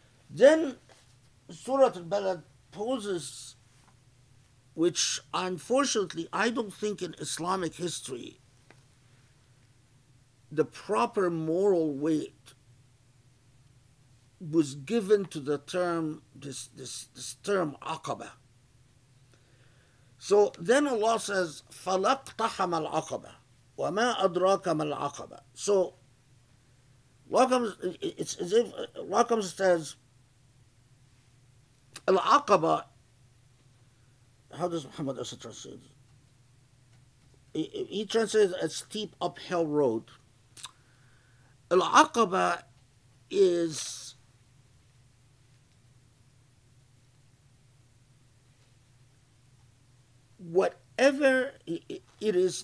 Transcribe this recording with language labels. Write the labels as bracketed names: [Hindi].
[English] Then Surah Al-Balad poses, which unfortunately I don't think in Islamic history the proper moral weight was given to the term, this term Aqaba. So then Allah says, [Arabic] فَلَقْتَحَمَ الْعَقَبَةِ وَمَا أَدْرَاكَ مَا الْعَقَبَةِ. [English] So it's as if Allah says, Al-Aqaba, how does Muhammad Asa translate it? He translates a steep uphill road. Al-Aqaba is whatever it is.